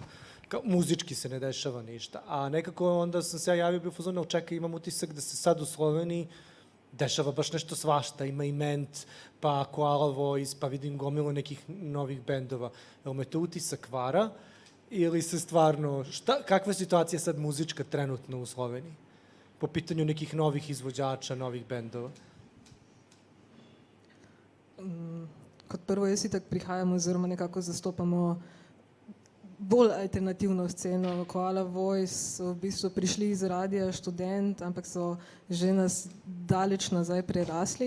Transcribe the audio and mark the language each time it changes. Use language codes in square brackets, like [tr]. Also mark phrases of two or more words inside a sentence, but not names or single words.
[sr] Muzički se ne dešava ništa. A nekako onda sam se ja javio bio fuzon, čekaj, imam utisak da se sad u Sloveniji dešava baš nešto svašta. Ima i Ment, pa Koala Voice, pa vidim gomilu nekih novih bendova. Jel me to utisak vara ili se stvarno, kakva je situacija sad muzička trenutno u Sloveniji? Po pitanju nekih novih izvođača, novih bendova? [sl] Kot prvo, jaz itak prihajam oziroma nekako zastopamo bolj alternativno sceno. Koala Voice so v bistvu prišli iz radija Študent, ampak so že nas daleč nazaj prerasli.